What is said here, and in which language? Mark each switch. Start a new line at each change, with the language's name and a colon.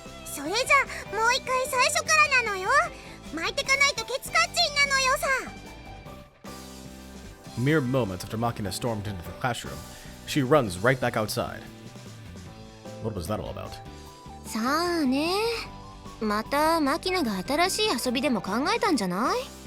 Japanese: それじゃもう一回最初からなのよ。巻いてかないとケツカッチンなのよさ。
English: Mere moments after Machina stormed into the classroom, she runs right back outside. What was that all about?
Japanese: さあね、またマキナが新しい遊びでも考えたんじゃない？